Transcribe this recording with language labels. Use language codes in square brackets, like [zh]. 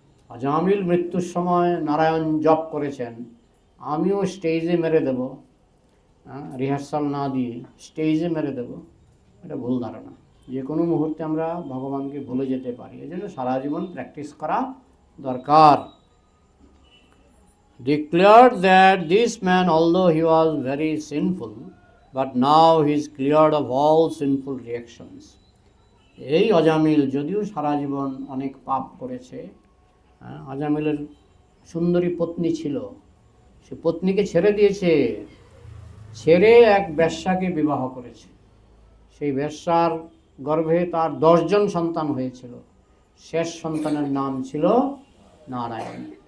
[bn] অজামিল মৃত্যুর সময় নারায়ণ জপ করেছেন, আমিও স্টেজে মেরে দেব, রিহার্সাল না দিয়ে স্টেজে মেরে দেব, এটা ভুল ধারণা। যে কোনো মুহূর্তে আমরা ভগবানকে ভুলে যেতে পারি, এই জন্য সারা জীবন প্র্যাকটিস করা দরকার। [en] Declared that this man, although he was very sinful, but now he is cleared of all sinful reactions. [bn] এই অজামিল যদিও সারা জীবন অনেক পাপ করেছে, অজামিলের সুন্দরী পত্নী ছিল, সে পত্নীকে ছেড়ে দিয়েছে, ছেড়ে এক বেশ্যাকে বিবাহ করেছে। সেই বেশ্যার গর্ভে তার 10 জন সন্তান হয়েছিল, শেষ সন্তানের নাম ছিল নারায়ণ।